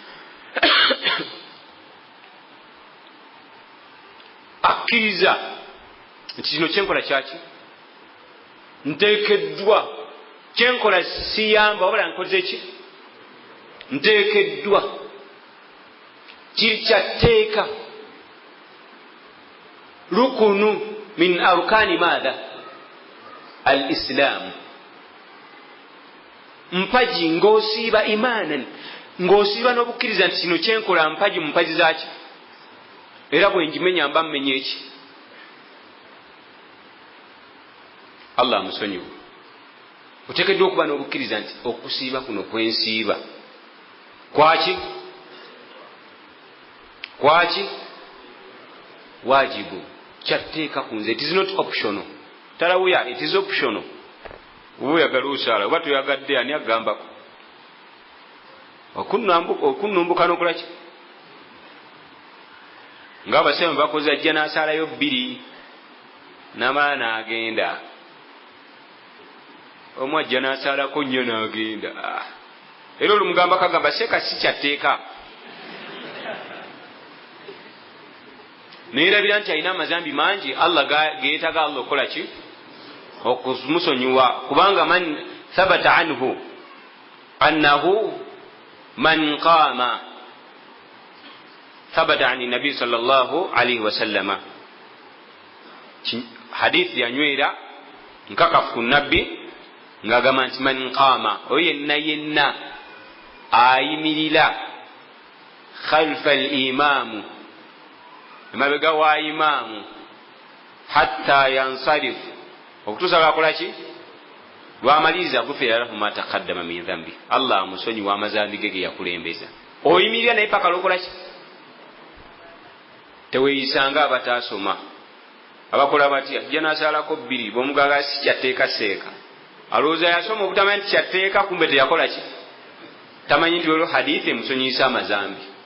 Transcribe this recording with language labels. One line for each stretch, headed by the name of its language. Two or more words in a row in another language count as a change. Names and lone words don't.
Ganda: akkiriza nti kino kyenkola kyaki, nteekeddwa, kyenkola siyamba wabula nkoze ki, nteekeddwa, kiri kyatteeka,
Arabic: ركن من أركان هذا الإسلام,
Ganda: mpaji ng'osiiba imanan, ng'osiiba n'obukkiriza nti kino kyenkola mpaji mu mpaji zaaki, era bwe njimenya mba mmenye eki. Allah amusonyiwe. Oteekeddwa okuba n'obukkiriza nti okusiiba kuno kwensiiba kwaki wajibu, kyatteeka ku nze.
English: It is not optional. Tarawuya, it is optional.
Ganda: Oba oyagala osaala oba toyagadde, ani agambako? Okunnumbuka n'okola ki? Ng'abasema bakoze ajja n'asaalayo 2 n'amala n'agenda, omu ajja n'asaalako 4 n'agenda. Era olumugamba kagamba seeka si kyatteeka, neerabira nti alina amazambi mangi, Allah geetaga Allah okola ki?
Arabic: Okumusonyiwa. Kubanga من ثبت عنه أنه من قام ثبت عن النبي صلى الله عليه وسلم,
Ganda: hadithi yanywera nkakafu ku nabbi ng'agamba nti
Arabic: من قام,
Ganda: oyo yenna ayimirira
Arabic: خلف الإمام,
Ganda: emabega wa imaamu,
Arabic: حتى ينصرف,
Ganda: okutuusa lwakola ki? Lwamaliriza,
Arabic: غفر له ما تقدم من ذنبه,
Ganda: Allah amusonyiwa amazambi ge yakulembeza. Oyimirira naye paka lwokola ki? Teweeyisanga abataasoma abakola batya, ajja n'asaalako 2 bw'omuganga si kyatteeka seeka, alowooza yasoma obutamanyi nti kyatteeka, kumbe teyakola ki? Tamanyi nti olwo hadithi emusonyiisa amazambi.